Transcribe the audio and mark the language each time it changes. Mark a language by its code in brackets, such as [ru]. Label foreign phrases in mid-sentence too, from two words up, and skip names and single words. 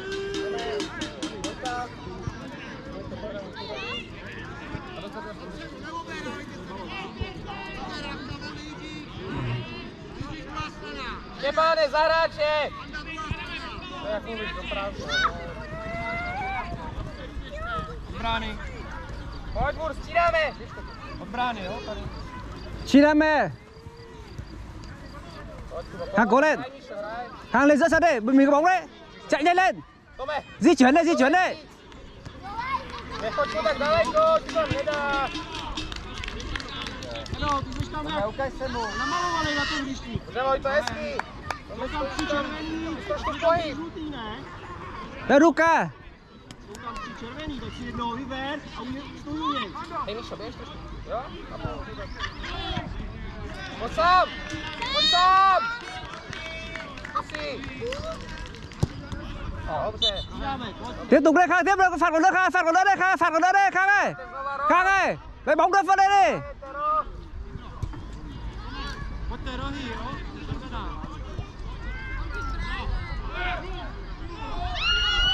[cs] Pojďte! Štěpáne, za hráče! To je jak mluvíš do práce. Od brány. Pojď, Bur, střídáme! Od brány, jo, tady. Střídáme! [vi] Khang cố lên! Khang lên dẫn sân đi, mình có bóng đấy! Chạy nhanh lên! Di chuyển đi, di chuyển đi! [cs] Nechoď to tak daleko, ti tam nedá. No, ty jsi tam Ukaž se mu. namalovaný na tom hřišti. Dobře, Vojto, hezký. Je tam 3 červený, Trošku pohyb. žlutý, ne? [vi] Đây Luka! [cs] Jsou tam 3 červený, tak si jednoho vyber a stůj u něj. Hej, Míšo, běž trošku. Jo? Pojď sám! Pojď sám! Zkusí. Dobře. [vi] Tiếp tục lên Khang, tiếp lên, phạt còn nữa Khang, phạt còn nữa đây Khang, phạt còn nữa đây Khang ơi! Khang ơi! Lấy bóng đập vào đây đi! [cs] Pojďte rohy, jo?